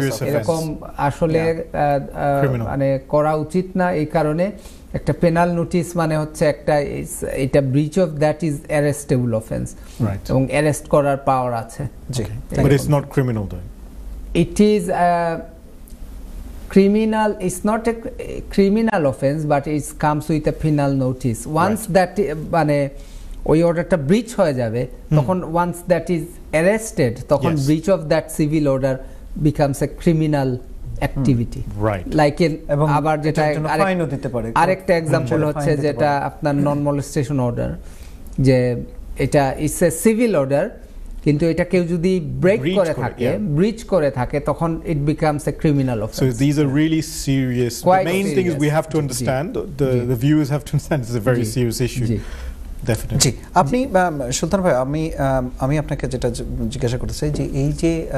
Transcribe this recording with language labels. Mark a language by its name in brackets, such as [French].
[Bangla] এরকম আসলে মানে করা উচিত না। এই কারণে একটা পেনাল নোটিস মানে হচ্ছে এটা [English] breach of that is arrestable offence [Bangla] এবং অ্যারেস্ট করার পাওয়ার আছে। [English] But it's not criminal though. It is criminal. It's not a criminal offense, but it comes with a penal notice. Once that [Bangla] মানে ওই অর্ডারটা ব্রিচ হয়ে যাবে, তখন [English] once that is arrested, তখন breach of that civil order becomes a criminal activity. [Bangla] Like আবার যেটা আরেকটা এক্সাম্পল হচ্ছে যেটা আপনার নন মলেস্টেশন অর্ডার, যে এটা [English] it's a civil order, [Bangla] কিন্তু এটা কেউ যদি ব্রেক করে থাকে, ব্রিচ করে থাকে, তখন [English] It becomes a criminal offence. So these are really serious. The main thing is we have to understand, the viewers have to understand it's a very serious issue. Definitely. [Bangla] জি, আপনি সুলতান ভাই, আমি আপনাকে যেটা জিজ্ঞাসা করতে চাই যে এই যে